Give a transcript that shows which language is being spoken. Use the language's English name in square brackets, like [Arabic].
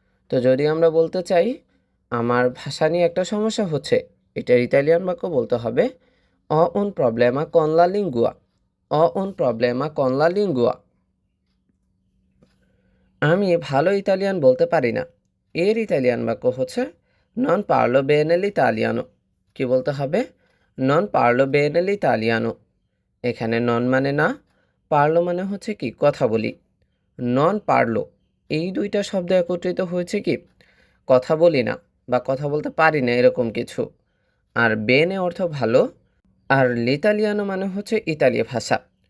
[Bangla] তো যদি আমরা বলতে চাই আমার ভাষা নিয়ে একটা সমস্যা হচ্ছে, এটার ইতালিয়ান বাক্য বলতে হবে [Italian] ho un problema con la lingua। ho un problema con la lingua। [Bangla] আমি ভালো ইতালিয়ান বলতে পারি না, এর ইতালিয়ান বাক্য হচ্ছে [Italian] non parlo bene l'italiano। [Bangla] কি বলতে হবে? [Italian] non parlo bene l'italiano। [Bangla] এখানে নন মানে না, পারলো মানে হচ্ছে কি কথা বলি। নন পারলো, এই দুইটা শব্দ একত্রিত হয়েছে কি কথা বলি না বা কথা বলতে পারি না এরকম কিছু। আর বেনে অর্থ ভালো, আর লিতালিয়ানো মানে হচ্ছে ইতালীয় ভাষা।